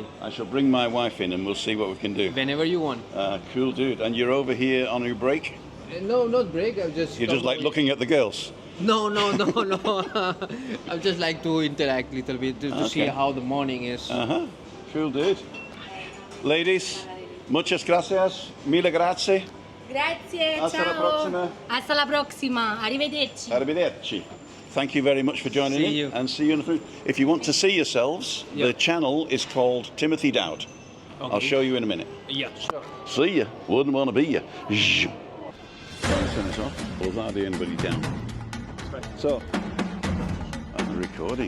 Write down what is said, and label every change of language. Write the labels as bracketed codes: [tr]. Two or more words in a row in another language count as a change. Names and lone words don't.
[en] I shall bring my wife in and we'll see what we can do. Whenever you want. Cool, dude. And you're over here on your break? No, not break. I just... You just like looking at the girls? No. I just like to interact a little bit to see how the morning is. Cool, dude. Ladies, [es] muchas gracias. [it] Mille grazie. Grazie, [es] Hasta la [it] ciao. prossima. [es] Hasta la [it] prossima. Arrivederci. Arrivederci. [en] Thank you very much for joining See you. And see you in the food. If you want to see yourselves, the channel is called Timothy Dowd. Okay. I'll show you in a minute. Yeah, sure. See ya. Wouldn't want to be ya. Turn this off. Will that be anybody down? So, I'm recording.